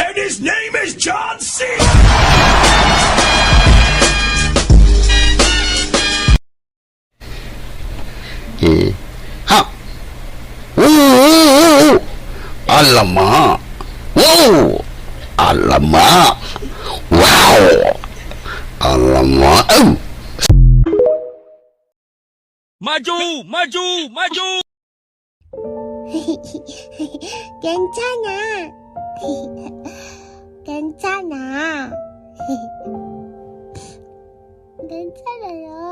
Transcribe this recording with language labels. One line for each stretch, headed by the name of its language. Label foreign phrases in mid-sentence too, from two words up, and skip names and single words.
English: His name is John C. Ha.
Malay: Alamak. Wow. Alamak. Wow. Alamak. Maju, maju, maju.
Korean: 괜찮아. 괜찮아. 괜찮아요.